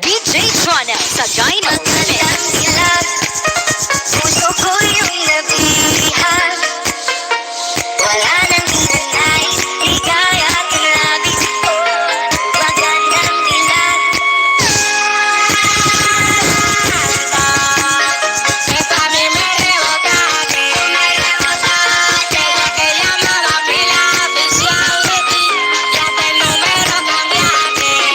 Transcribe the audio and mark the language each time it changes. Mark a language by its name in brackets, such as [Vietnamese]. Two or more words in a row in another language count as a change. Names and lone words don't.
[Filipino] sa Diamond TV. Puso ko yung nabihan. Wala nang hinanais, ligaya at labis. Magandang dilag. [Spanish] Que pa' mí me rebotaste. Desde que llamaba pila oficial de ti, ya que el número cambiaste.